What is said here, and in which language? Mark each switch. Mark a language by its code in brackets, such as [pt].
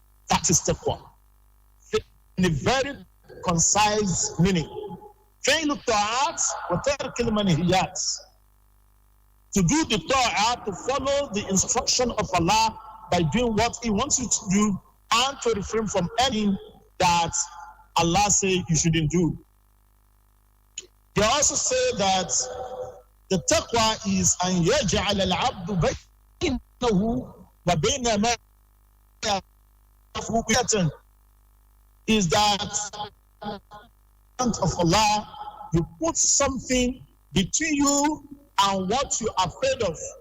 [en] That is taqwa. In a very concise meaning. [ar] فعل الطاعات وترك المنهيات. [en] To do the ta'ah, to follow the instruction of Allah by doing what He wants you to do, and to refrain from anything that Allah says you shouldn't do. They also say that the taqwa is [ar] أن يجعل العبد بينه وبين ما يخوف, [en] is that of Allah, you put something between you and what you are afraid of.